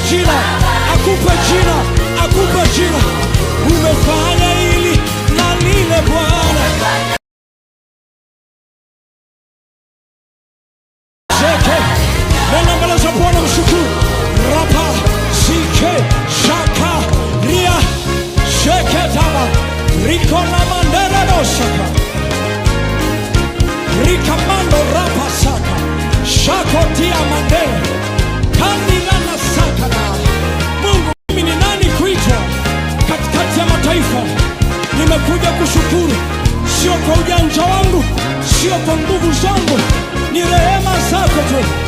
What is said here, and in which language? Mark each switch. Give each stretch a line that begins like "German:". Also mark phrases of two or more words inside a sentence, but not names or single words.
Swahili: jina, akupe jina, akupe jina. Umefanya hili na lile Bwana. Sheke, nenda mbele za Bwana mshukuru. Rapa, sike, shaka, ria, sheke taba, riko na mandere dosaka, rika mando rapa saka, shako tia mandere, kandila na saka na. Mungu, mimi ni nani kuitwa katikati ya mataifa? Nimekuja kushukuru, sio kwa ujanja wangu, sio kwa nguvu zangu, ni rehema zako tu.